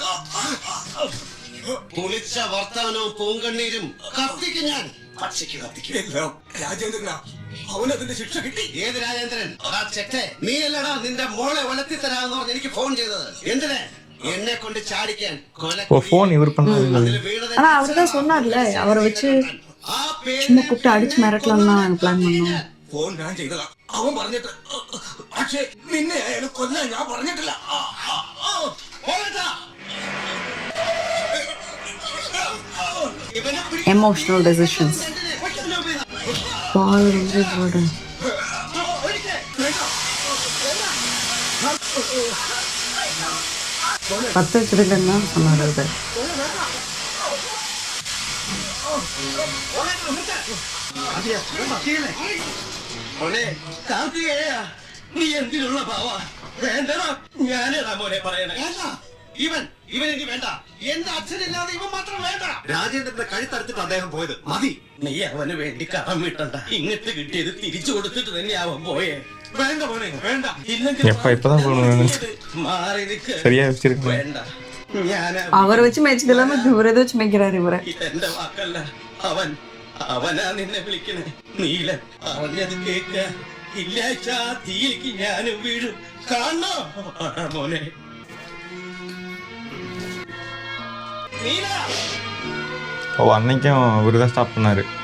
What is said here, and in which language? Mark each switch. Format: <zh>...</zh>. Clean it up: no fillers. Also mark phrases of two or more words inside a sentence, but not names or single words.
<ml>പുളിച്ച വർത്തമാനവും പൂങ്കണ്ണീരും കത്തിക്കും ഞാൻ. പക്ഷിക്ക് കത്തിക്കും എല്ലാം രാജേന്ദ്രനാ. അവനതിന്റെ ശിക്ഷ കിട്ടി. ഏത് രാജേന്ദ്രൻ? നീ അല്ലടാ നിന്റെ മോളെ വളർത്തി തരാമെന്ന് പറഞ്ഞ് എനിക്ക് ഫോൺ ചെയ്തത്. എന്തിനാ? എന്നെ കൊണ്ട് ചാടിക്കാൻ.</ml> <ta>ஓ ஃபோன் இவர் பண்ணாரு. ஆனால் அவர் தான் சொன்னார்ல, அவரை வச்சு சும்மா கூப்பிட்டு அடிச்சு மிரட்டலாம் தான் நாங்கள் பிளான் பண்ணோம்.</ta> <ml>ഫോൺ ഞാൻ ചെയ്തതാ. അവൻ പറഞ്ഞിട്ട്. പക്ഷേ നിന്നെ അയാൾ കൊല്ലാൻ ഞാൻ പറഞ്ഞിട്ടില്ല.</ml> <en>emotional decisions.</en> <ta>பால் வந்து போடு. பத்து வச்சிருக்கேன்னு தான் சொன்னார் அது.</ta> <ml>കാർത്തികേയ, നീ എന്തിനുള്ള ഭാവ? വേണ്ടടാ, ഞാനേടാ മോനെ പറയണേ. ഇവൻ എനിക്ക് വേണ്ട. എന്റെ അച്ഛനില്ലാതെ ഇവൻ മാത്രം വേണ്ട. രാജേന്ദ്രന്റെ കഴുത്തറുത്തിട്ട് അദ്ദേഹം പോയത് മതി. നീ അവന് വേണ്ടി കടം വിട്ടണ്ട. ഇങ്ങോട്ട് കിട്ടിയത് തിരിച്ചു കൊടുത്തിട്ട് തന്നെ അവൻ പോയേ. വേണ്ട മോനെ വേണ്ട.</ml> <ta>எப்போ இப்போதான் போகணும்.</ta> <ml>മാറി നിൽക്ക്.</ml> <ta>சரியா வச்சிருக்கேன்.</ta> <ml>വേണ്ട, ഞാൻ</ml> <ta>அவரை வச்சு மேய்ச்சது இல்லாமல் இவரை ஏதோ வச்சு மேய்க்கிறாரு இவரை.</ta> <ml>ഇതെന്റെ വാക്കല്ല. അവനാ നിന്നെ വിളിക്കണേ. നീലൻ പറഞ്ഞത് കേക്ക. ഇല്ലാച്ച തീയിലേക്ക് ഞാനും വീഴും. കാണോ മോനെ? നീല,</ml> <ta>ஓ அன்னைக்கும் இவர் தான் ஸ்டாப் பண்ணாரு.</ta>